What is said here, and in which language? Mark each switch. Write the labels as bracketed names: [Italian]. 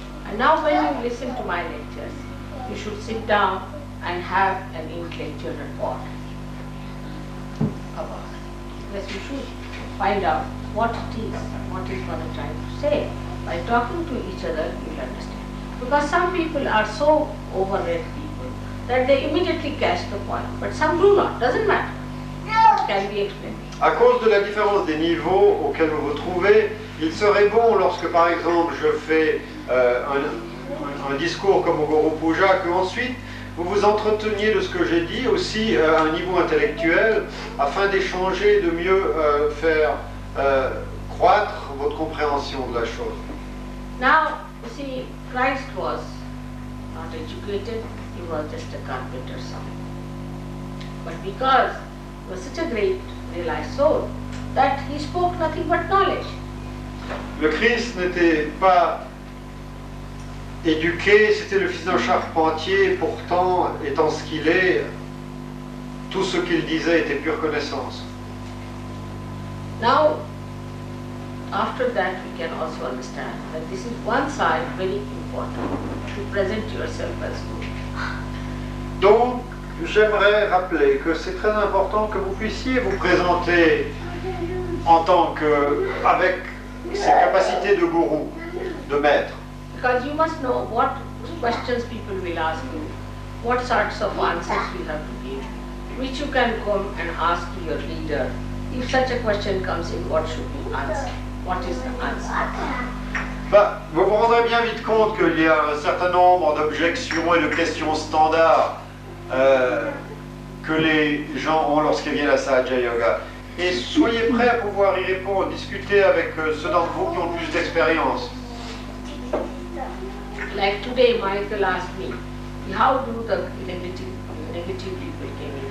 [English] And now when you listen to my lectures, you should sit down and have an intellectual report about it. Yes, you should find out what it is, what is Mother trying to say. By talking to each other, you will understand. Because some people are so overread people that they immediately catch the point, but some do not, doesn't matter. It can be explained. [French] À cause de la différence des niveaux auxquels vous vous trouvez, il serait bon, lorsque par exemple je fais un discours comme au Guru Puja, qu'ensuite vous vous entreteniez de ce que j'ai dit aussi à un niveau intellectuel, afin d'échanger, de mieux faire croître votre compréhension de la chose. [English] Now, you see, Christ was not educated, he was just a carpenter son. But because he was such a great realized soul, that he spoke nothing but knowledge. [French] Le Christ n'était pas éduqué, c'était le fils d'un charpentier, pourtant, étant ce qu'il est, tout ce qu'il disait était pure connaissance. [English] Now, after that we can also understand that this is one side very important, to present yourself as good. [French] Donc, j'aimerais rappeler que c'est très important que vous puissiez vous présenter en tant que, avec ses capacités de gourou, de maître. [English] Because you must know what questions people will ask you, what sorts of answers you have to give, which you can come and ask your leader. If such a question comes in, what should you answer? What is the answer? [French] Vous vous rendrez bien vite compte qu'il y a un certain nombre d'objections et de questions standards que les gens ont lorsqu'ils viennent à Sahaja Yoga. Et soyez prêts à pouvoir y répondre, discuter avec ceux d'entre vous qui ont plus d'expérience. [English] Like today, Michael asked me, how do the negative people came in?